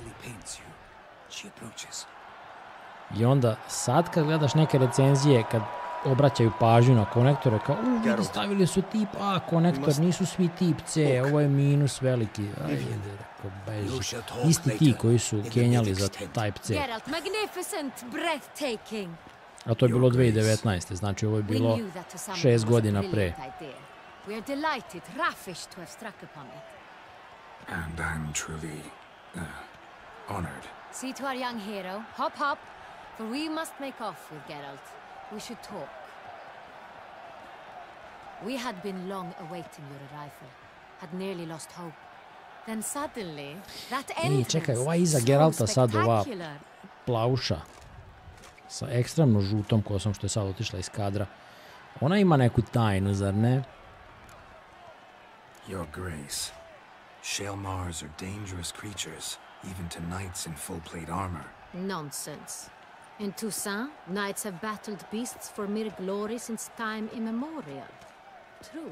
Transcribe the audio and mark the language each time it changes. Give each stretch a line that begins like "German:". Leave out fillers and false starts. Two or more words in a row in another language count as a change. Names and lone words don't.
Serbian: I onda sad kad gledaš neke recenzije, kad obraćaju pažnju na konektore, kao, vidi, stavili su tip A konektor, nisu svi tip C, ovo je minus veliki. Ajde, rekao, beži. Isti ti koji su kenjali za Type-C. A to je bilo 2019. Znači ovo je bilo 6 godina pre.
English: We are delighted, ravished to have struck upon it. And I'm truly honored. See to our young hero. Hop, hop, for we must make off with Geralt. We should talk. We had been long awaiting your arrival, had nearly lost hope. Then suddenly, that entrance,
Serbian: čekaj, ova iza Geralta sad, ova plauša sa ekstremno žutom kosom što je sad otišla iz kadra. Ona ima neku tajnu, zar ne?
English: Your Grace, Shale Mars are dangerous creatures, even to knights in full plate armor. Nonsense. In Toussiant, knights have battled beasts for mere glory since time immemorial. True.